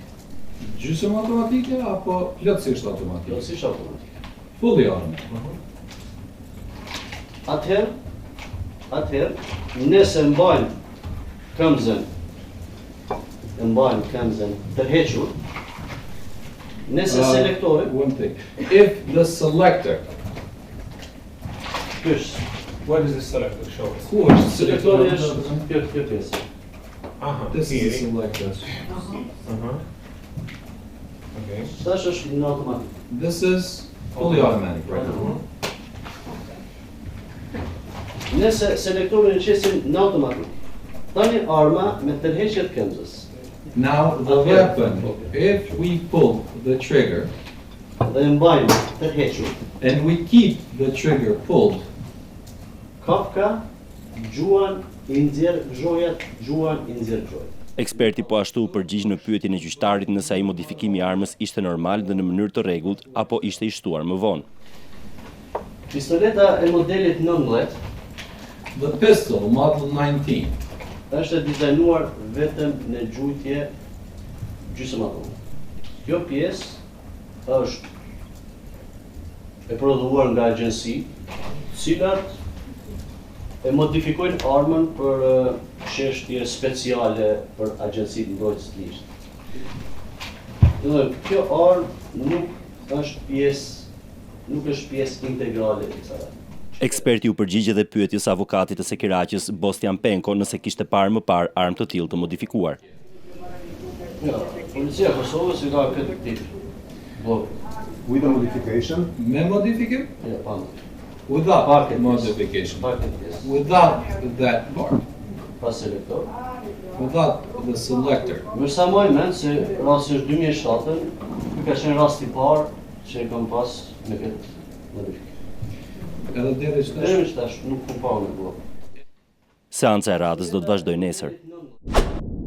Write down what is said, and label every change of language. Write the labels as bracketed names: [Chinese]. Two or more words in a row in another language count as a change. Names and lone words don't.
[Albanian] Gjysmë automatike apo plotësisht automatike? Plotësisht automatike. Fully armë. Atëherë, nëse mbajnë këmbëzën tërhequr, nëse selektori... [English] One thing. If the selector... What is the selector show us? [Albanian] Ku është Selektori është kjo pjesë. [English] This is the selector. Okay. [Albanian] Tash është në automatik. [English] This is fully automatic, right? [Albanian] Nëse selektorin e qesim në automatik, tani arma me tërheqjet këmbëzës. [English] Now the weapon, if we pull the trigger [Albanian] Dhe mbajmë tërhequr, [English] and we keep the trigger pulled, [Albanian] kapka gjuan i nxjerr gjojat, Eksperti po ashtu përgjigj në pyetjen e gjyqtarit nëse ai modifikimi i armës ishte normal dhe në mënyrë të rregullt apo ishte i shtuar më vonë. Pistoleta e modelit 19 [English] the pistol model 19 [Albanian] është dizajnuar vetëm në gjujtje gjysmëautomatike. Kjo pjesë është e prodhuar nga agjenci, cilat e modifikojnë armën për çështje speciale për agjencitë mbrojtjes të ligjit. Kjo armë nuk është pjesë integrale e kësaj. Eksperti u përgjigj edhe pyetjes avokatit të Sekiraqës, Bostian Penko, nëse kishte parë më parë armë të tillë të modifikuar. Policia e Kosovës i ka këtë tip blok. [English] With a modification? [Albanian] me modifikim? Ja, pa. [English] Without modification. Without that part. [Albanian] Pa selektor. [English] Without the selector. [Albanian] Më sa më mend se rasti është 2007-ën, ky ka qenë rasti i parë që e kam pas me këtë modifikim. Edhe deri Tash nuk kam pa në blok. Seanca e radhës do të vazhdojë nesër.